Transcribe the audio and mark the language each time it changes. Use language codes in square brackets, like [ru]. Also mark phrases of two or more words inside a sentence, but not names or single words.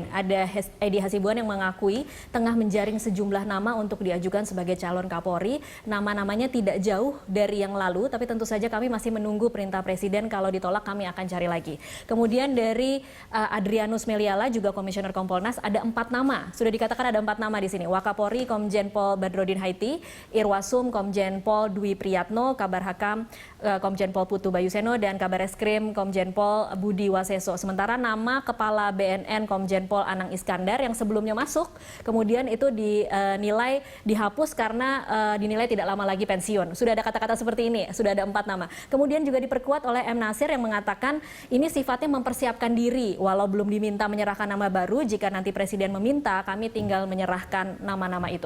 [id] Ada Edi Hasibuan yang mengakui tengah menjaring sejumlah nama untuk diajukan sebagai calon Kapolri. Nama-namanya tidak jauh dari yang lalu, tapi tentu saja kami masih menunggu perintah Presiden. Kalau ditolak kami akan cari lagi. Kemudian dari Adrianus Meliala, juga Komisioner Kompolnas, ada 4 nama. Sudah dikatakan ada 4 nama di sini. Wakapolri Komjen Pol Badrodin Haiti, Irwasum Komjen Pol Dwi Priyatno, Kabar Hakam Komjen Pol Putu Bayu Seno, dan Kabar Eskrim Komjen Pol Budi Waseso. Sementara nama Kepala BNN Komjen Pol Anang Iskandar yang sebelumnya masuk, kemudian itu dinilai dihapus karena dinilai tidak lama lagi pensiun. Sudah ada kata-kata seperti ini, sudah ada 4 nama. Kemudian juga diperkuat oleh M. Nasir yang mengatakan ini sifatnya mempersiapkan diri, walau belum diminta menyerahkan nama baru, jika nanti Presiden meminta, kami tinggal menyerahkan nama-nama itu.